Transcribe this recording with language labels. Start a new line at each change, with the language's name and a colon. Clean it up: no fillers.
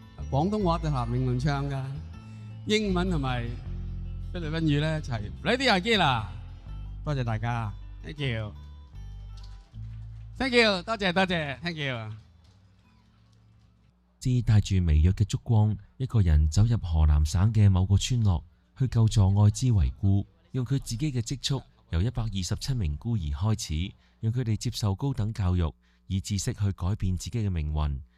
Cantonese: 廣東話就譚詠麟唱㗎，英文同埋菲律賓語咧就係 Freddie Aguilar。多謝大家
English: ，thank you。Thank you，
Cantonese: 多謝
English: ，Thank you。
Cantonese: 志帶住微弱嘅燭光，一個人走入河南省嘅某個村落，去救助愛滋遺孤，用佢自己嘅積蓄，由127名孤兒開始，讓佢哋接受高等教育，以知識去改變自己嘅命運。